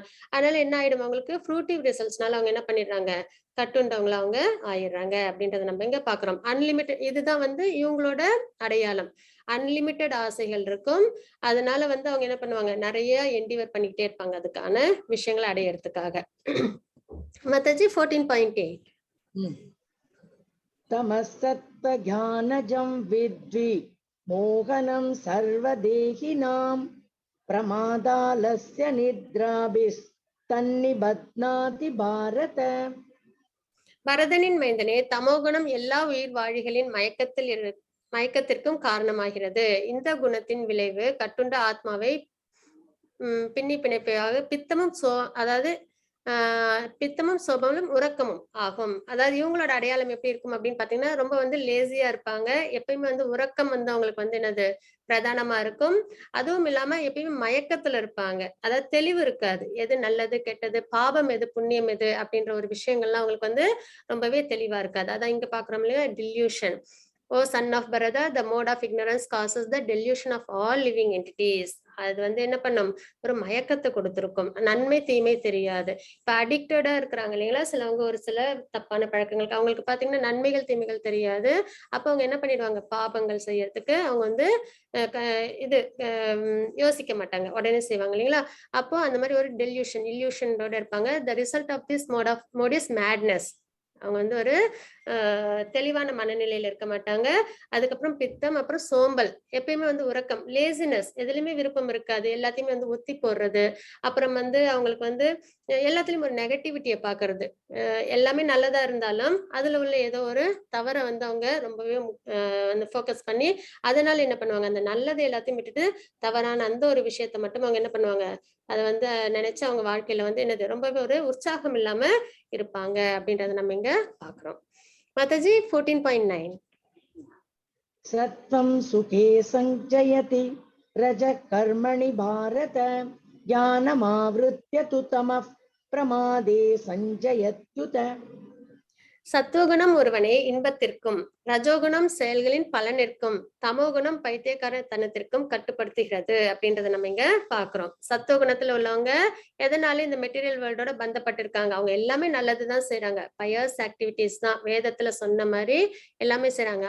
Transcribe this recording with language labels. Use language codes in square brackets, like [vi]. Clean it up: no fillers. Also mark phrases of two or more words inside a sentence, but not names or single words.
[ta] அதனால என்ன ஆயிடும், அவங்களுக்கு [en] fruitive resultsனால [ta] அவங்க என்ன பண்ணிடுறாங்க, கட்டுண்டவங்கள அவங்க ஆயிடுறாங்க அப்படின்றத நம்ம இங்க பாக்குறோம். அன்லிமிட்டட், இதுதான் வந்து இவங்களோட அடையாளம். அன்லிமிட்டெட் ஆசைகள் இருக்கும். அதனால வந்து அவங்க என்ன பண்ணுவாங்க, நிறைய என்டிவர் பண்ணிக்கிட்டே இருப்பாங்க அதுக்கான விஷயங்களை அடையறதுக்காக. மாதாஜி 14.8 [sa] तमसत्त्व ज्ञानजं विद्धि मोहनं सर्वदेहिनां प्रमादालस्य निद्राभिस्तन्निबध्नाति भारत. [ta] பரதனின் மைந்தனே, தமோகுணம் எல்லா உயிர் வாழிகளின் மயக்கத்திற்கும் காரணமாகிறது. இந்த குணத்தின் விளைவு கட்டுண்ட ஆத்மாவை பின்னி பிணைப்பாக பித்தமும் சோபமும் உறக்கமும் ஆகும். அதாவது இவங்களோட அடையாளம் எப்படி இருக்கும் அப்படின்னு பாத்தீங்கன்னா ரொம்ப வந்து லேசியா இருப்பாங்க. எப்பயுமே வந்து உறக்கம் வந்து அவங்களுக்கு வந்து என்னது பிரதானமா இருக்கும். அதுவும் இல்லாம எப்பயுமே மயக்கத்துல இருப்பாங்க. அதாவது தெளிவு இருக்காது, எது நல்லது கெட்டது, பாவம் எது புண்ணியம் எது அப்படின்ற ஒரு விஷயங்கள்லாம் அவங்களுக்கு வந்து ரொம்பவே தெளிவா இருக்காது. அதான் இங்க பாக்குறோம் இல்லையா, டில்யூஷன். [en] O son of Bharata, the mode of ignorance causes the delusion of all living entities. [ta] அது வந்து என்ன பண்ணும், ஒரு மயக்கத்தை கொடுத்திருக்கும், நன்மை தீமை தெரியாது. இப்ப அடிக்டடா இருக்கிறாங்க இல்லைங்களா சிலவங்க, ஒரு சில தப்பான பழக்கங்களுக்கு அவங்களுக்கு பாத்தீங்கன்னா நன்மைகள் தீமைகள் தெரியாது. அப்ப அவங்க என்ன பண்ணிடுவாங்க, பாபங்கள் செய்யறதுக்கு அவங்க வந்து இது யோசிக்க மாட்டாங்க, உடனே செய்வாங்க இல்லைங்களா. அப்போ அந்த மாதிரி ஒரு இல்யூஷனோட இருப்பாங்க. [en] the result of this mode is madness. [ta] அவங்க வந்து ஒரு தெளிவான மனநிலையில இருக்க மாட்டாங்க. அதுக்கப்புறம் பித்தம், அப்புறம் சோம்பல், எப்பயுமே வந்து உறக்கம், லேசினஸ், எதுலயுமே விருப்பம் இருக்காது, எல்லாத்தையுமே வந்து ஒத்தி போடுறது. அப்புறம் வந்து அவங்களுக்கு வந்து எல்லாத்துலயும் ஒரு நெகட்டிவிட்டியை பாக்குறது. எல்லாமே நல்லதா இருந்தாலும் அதுல உள்ள ஏதோ ஒரு தவறை வந்து அவங்க ரொம்பவே வந்து ஃபோக்கஸ் பண்ணி அதனால என்ன பண்ணுவாங்க, அந்த நல்லது எல்லாத்தையும் விட்டுட்டு தவறான அந்த ஒரு விஷயத்த மட்டும் அவங்க என்ன பண்ணுவாங்க, அதை வந்து நினைச்சு அவங்க வாழ்க்கையில வந்து என்னது ரொம்பவே ஒரு உற்சாகம் இல்லாம இருப்பாங்க அப்படின்றத நம்ம இங்க பாக்குறோம். மாதாஜி 14.9 [sa] सत्वं सुखे सञ्जयति रजः कर्मणि भारत ज्ञानमावृत्य तु तमः प्रमादे सञ्जयत्युत. [ta] சத்துவகுணம் ஒருவனை இன்பத்திற்கும், ரஜோகுணம் செயல்களின் பலனிற்கும், தமோகுணம் பைத்தியக்காரத்தனத்திற்கும் கட்டுப்படுத்துகிறது அப்படின்றத நம்ம இங்க பாக்குறோம். சத்துவகுணத்துல உள்ளவங்க எதனால இந்த [en] material worldஓட [ta] பந்தப்பட்டிருக்காங்க, அவங்க எல்லாமே நல்லதுதான் செய்யறாங்க, [en] pious activities [ta] தான் வேதத்துல சொன்ன மாதிரி எல்லாமே செய்யறாங்க.